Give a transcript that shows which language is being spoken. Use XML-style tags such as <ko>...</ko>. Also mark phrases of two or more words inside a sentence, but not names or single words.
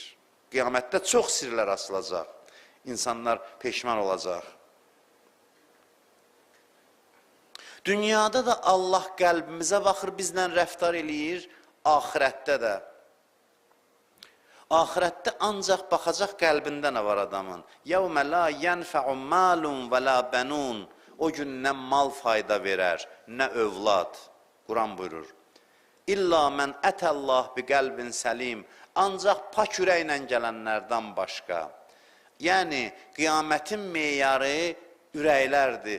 <az>Qiyamətdə çox sirlər açılacaq, insanlar peşman olacaq. Dünyada da Allah qəlbimizə baxır, bizlə rəftar eləyir, ahirətdə də. Ahirətdə ancaq baxacaq qəlbində nə var adamın.</az> <ar>يَوْمَ لَا يَنْفَعُ مَالٌ وَلَا بَنُونَ</ar> <az>O gün nə mal fayda verər, nə övlad. Quran buyurur.</az> <ar>إلا من أتى الله بقلب سليم.</ar> <az>Ancaq pak ürəklə gələnlərdən başqa. Yəni, qiyamətin meyarı ürəklərdir.</az>